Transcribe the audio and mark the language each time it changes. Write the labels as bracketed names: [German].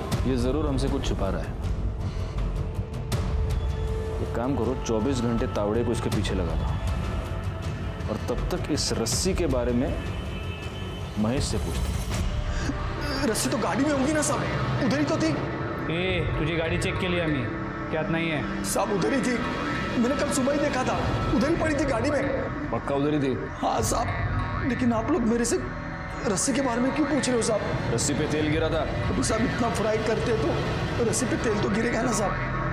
[Hindi] ये जरूर हमसे कुछ छुपा रहा है। एक काम करो, 24 घंटे तावड़े को इसके पीछे लगा दो। और तब तक इस रस्सी के बारे में महेश से पूछते। रस्सी तो गाड़ी में होगी ना साहब, उधर ही तो थी। [Marathi] तुझी गाड़ी चेक केली आम्ही, त्यात नाही आहे। [Hindi] साहब उधर ही थी, मैंने कल सुबह ही देखा था, उधर ही पड़ी थी गाड़ी में। पक्का उधर ही थी? हाँ साहब, लेकिन आप लोग मेरे से रस्सी के बारे में क्यों पूछ रहे हो साहब? रस्सी पे तेल गिरा था। अभी साहब इतना फ्राई करते तो रस्सी पे तेल तो गिरेगा ना साहब।